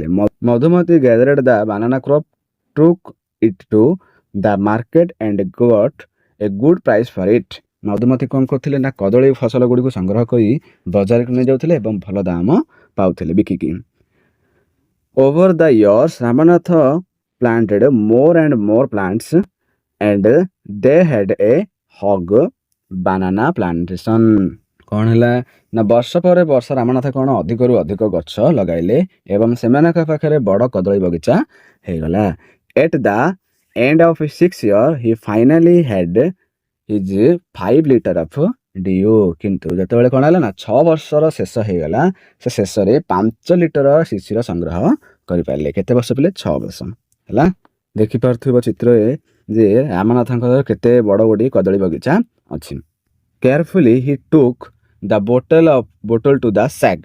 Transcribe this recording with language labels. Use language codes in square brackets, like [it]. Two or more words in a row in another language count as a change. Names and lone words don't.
[en] Madhumati gathered the banana crop, took it to the market and got a good price for it. [or] ମଧୁମତି କ'ଣ କରୁଥିଲେ ନା କଦଳୀ ଫସଲ ଗୁଡ଼ିକୁ ସଂଗ୍ରହ କରି ବଜାରକୁ ନେଇଯାଉଥିଲେ ଏବଂ ଭଲ ଦାମ ପାଉଥିଲେ ବିକିକି। [en] Over the years ରାମନାଥ planted more and more plants and they had a hog banana plantation. [or] କ'ଣ ହେଲା ନା ବର୍ଷ ପରେ ବର୍ଷ ରାମନାଥ କ'ଣ ଅଧିକରୁ ଅଧିକ ଗଛ ଲଗାଇଲେ ଏବଂ ସେମାନଙ୍କ ପାଖରେ ବଡ଼ କଦଳୀ ବଗିଚା ହେଇଗଲା। [en] at the end of 6 years he finally had his 5 liters of dew. [or] କିନ୍ତୁ ଯେତେବେଳେ କ'ଣ ହେଲା ନା 6 ବର୍ଷର ଶେଷ ହେଇଗଲା ସେ ଶେଷରେ 5 ଲିଟର ଶିଶିର ସଂଗ୍ରହ କରିପାରିଲେ। କେତେ ବର୍ଷ ପିଲେ? 6 ବର୍ଷ ହେଲା। ଦେଖିପାରୁଥିବ ଚିତ୍ରରେ ଯେ ରାମନାଥଙ୍କର କେତେ ବଡ଼ ଗୋଟିଏ କଦଳୀ ବଗିଚା ଅଛି। [en] Carefully he took the bottle to the sage.